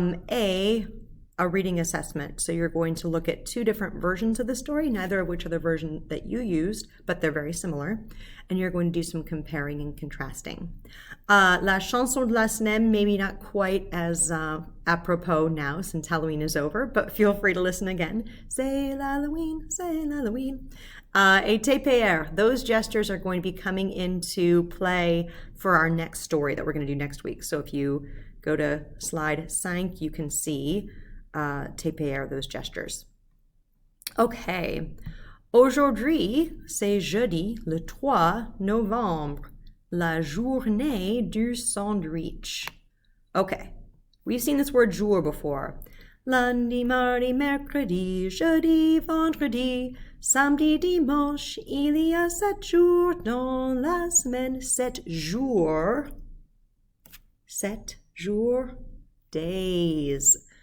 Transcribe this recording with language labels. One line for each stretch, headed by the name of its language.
English: A reading assessment. So you're going to look at two different versions of the story, neither of which are the version that you used, but they're very similar. And you're going to do some comparing and contrasting.
French: La chanson de la semaine,
English: maybe not quite as apropos now since Halloween is over, but feel free to listen again.
French: C'est l'Halloween, c'est l'Halloween.
English: Et TPR, those gestures are going to be coming into play for our next story that we're going to do next week. So if you go to slide 5, you can see TPR, those gestures. Okay.
French: Aujourd'hui, c'est jeudi, le 3 novembre, la journée du Soundreach.
English: Okay. We've seen this word jour before.
French: Lundi, mardi, mercredi, jeudi, vendredi, samedi, dimanche, il y a 7 jours dans la semaine. 7 jours. 7 jours, days.